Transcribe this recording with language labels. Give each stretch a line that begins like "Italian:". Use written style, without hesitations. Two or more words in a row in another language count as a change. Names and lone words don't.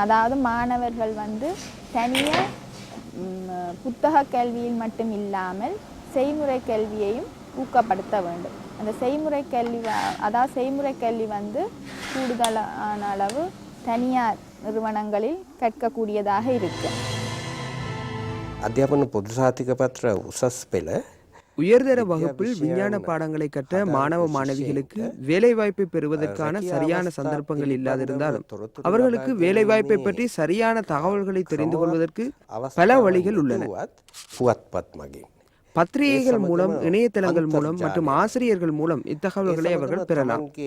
Tamil: அதாவது மாணவர்கள் தனியாக புத்தக கல்வியில் மட்டும் இல்லாமல் செய்முறை கல்வியையும் ஊக்கப்படுத்த வேண்டும். அந்த செய்முறை கல்வி செய்முறை கல்வி கூடுதலான அளவு தனியார் நிறுவனங்களில் கற்கக்கூடியதாக இருக்கு.
Sinhala: අධ්‍යාපන පොදු සහතික පත්‍ර උසස් පෙළ
Tamil: உயர்தர வகுப்பில் விஞ்ஞான பாடங்களை கற்ற மாணவ மாணவிகளுக்கு வேலைவாய்ப்பை பெறுவதற்கான சரியான சந்தர்ப்பங்கள் இல்லாதிருந்தாலும் அவர்களுக்கு வேலைவாய்ப்பை பற்றி சரியான தகவல்களை தெரிந்து கொள்வதற்கு பல வழிகள் உள்ளன. பத்திரிகைகள் மூலம், இணையதளங்கள் மூலம் மற்றும் ஆசிரியர்கள் மூலம் இத்தகவல்களை அவர்கள் பெறலாம்.